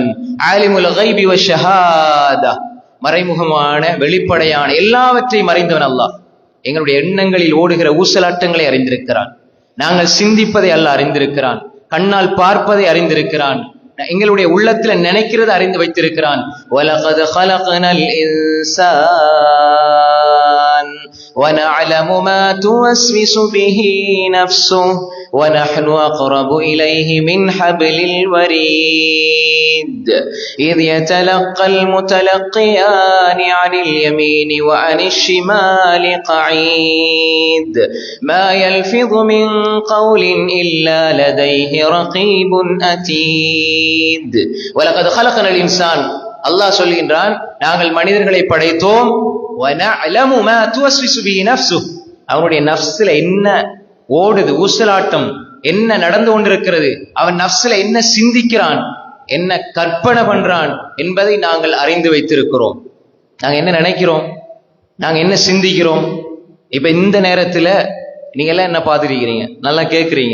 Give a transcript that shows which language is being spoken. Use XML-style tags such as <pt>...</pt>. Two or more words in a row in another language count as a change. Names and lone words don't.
<ar>عالم الغيب والشهادة,</ar> <ta>மறைமுகமான வெளிப்படையான எல்லாவற்றையும் அறிந்தவன் அல்லாஹ். எங்களுடைய எண்ணங்களில் ஓடுகிற ஊசலாட்டங்களை அறிந்திருக்கிறான். நாங்கள் சிந்திப்பதை அல்லாஹ் அறிந்திருக்கிறான். கண்ணால் பார்ப்பதை அறிந்திருக்கிறான். எங்களுடைய உள்ளத்துல நினைக்கிறத அறிந்து வைத்திருக்கிறான்.</ta> <ar>வலகத் خلقنال الانسان ونعلم ما توسوس به نفسه ونحن اقرب اليه من حبل الوريد اذ يتلقى المتلقيان عن اليمين وعن الشمال قعيد ما يلفظ من قول الا لديه رقيب عتيد. وَلَقَدْ خَلَقْنَا الْإِنسَانَ,</ar> <ta>அல்லாஹ் சொல்கின்றான், நாங்கள் மனிதர்களை படைத்தோம்.</ta> <ar>وَنَعْلَمُ مَا تُوَسْوِسُ بِهِ نَفْسُهُ,</ar> <ta>அவனுடைய நஃப்ஸ்ல என்ன ஓடுது, ஊசலாட்டம் என்ன நடந்து கொண்டிருக்கிறது, அவன் நஃப்ஸ்ல என்ன சிந்திக்கிறான், என்ன கற்பனை பண்றான் என்பதை நாங்கள் அறிந்து வைத்திருக்கிறோம். நாங்க என்ன நினைக்கிறோம், நாங்க என்ன சிந்திக்கிறோம். இப்ப இந்த நேரத்துல நீங்க எல்லாம் என்ன பார்த்துருக்கிறீங்க, நல்லா கேட்குறீங்க.</ta>